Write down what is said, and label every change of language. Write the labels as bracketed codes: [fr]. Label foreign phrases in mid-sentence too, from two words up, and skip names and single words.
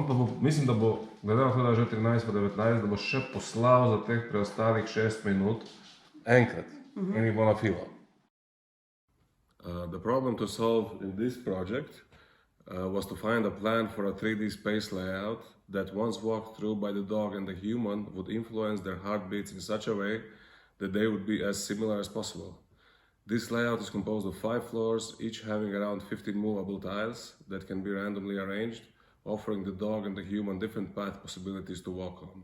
[sl] pa bo, mislim, da bo, glede na to, da je že 13 pa 19, da bo še poslal za teh preostalih 6 minut enkrat in jih bo na filo. [en] The problem to solve in this project was to find a plan for a 3D space layout that once walked through by the dog and the human would influence their heartbeats in such a way that they would be as similar as possible. This layout is composed of 5 floors, each having around 15 movable tiles that can be randomly arranged, offering the dog and the human different path possibilities to walk on.